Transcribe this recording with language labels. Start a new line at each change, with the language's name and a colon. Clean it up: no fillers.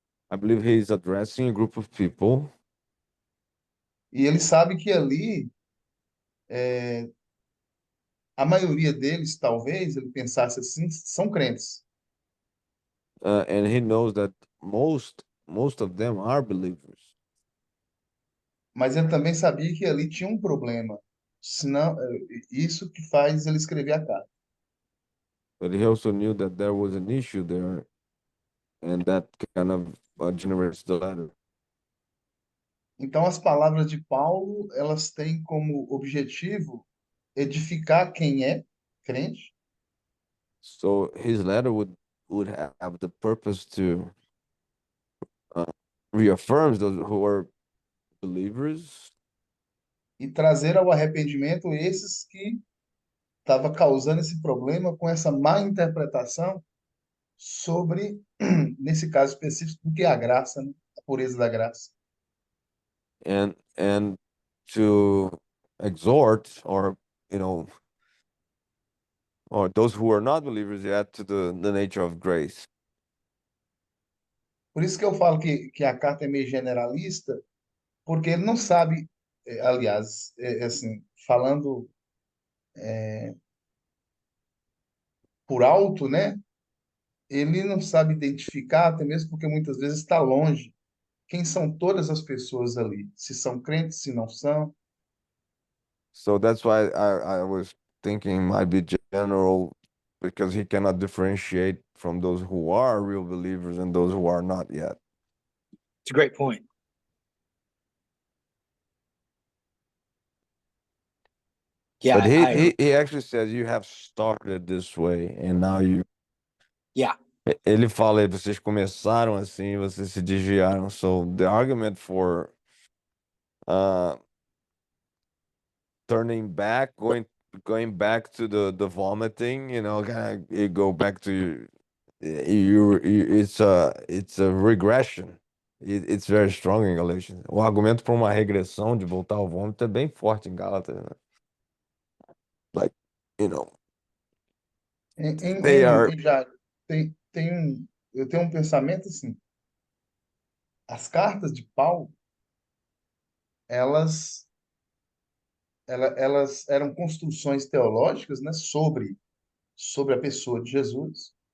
English: I believe he is addressing a group of people.
Portuguese: E ele sabe que ali, a maioria deles, talvez, ele pensasse assim, são crentes.
English: And he knows that most of them are believers.
Portuguese: Mas ele também sabia que ali tinha um problema. Senão, isso que faz ele escrever a carta.
English: But he also knew that there was an issue there, and that kind of generates the letter.
Portuguese: Então, as palavras de Paulo, elas têm como objetivo edificar quem é crente.
English: So his letter would have the purpose to reaffirm those who are believers
Portuguese: E trazer ao arrependimento esses que estavam causando esse problema com essa má interpretação sobre, nesse caso específico, o que é a graça, né? A pureza da graça.
English: and to exhort, or you know, or those who are not believers yet, to the nature of grace.
Portuguese: Por isso que eu falo que a carta é meio generalista, porque ele não sabe, aliás, assim, falando por alto, né? Ele não sabe identificar, até mesmo porque muitas vezes está longe, quem são todas as pessoas ali, se são crentes, se não são.
English: So that's why I was thinking it might be general, because he cannot differentiate from those who are real believers and those who are not yet. It's a great point. Yeah, But he actually says you have started this way and now you. yeah,
Portuguese: Ele fala aí, vocês começaram assim, vocês se desviaram.
English: So the argument for uh turning back, going back to the vomiting, kind of you go back to it's a regression. It's very strong in Galatians.
Portuguese: O argumento para uma regressão de voltar ao vômito é bem forte em Gálatas, né?
English: Like, you know, they are.
Portuguese: Já eu tenho um pensamento assim, as cartas de Paulo, elas, elas eram construções teológicas, né, sobre a pessoa de Jesus.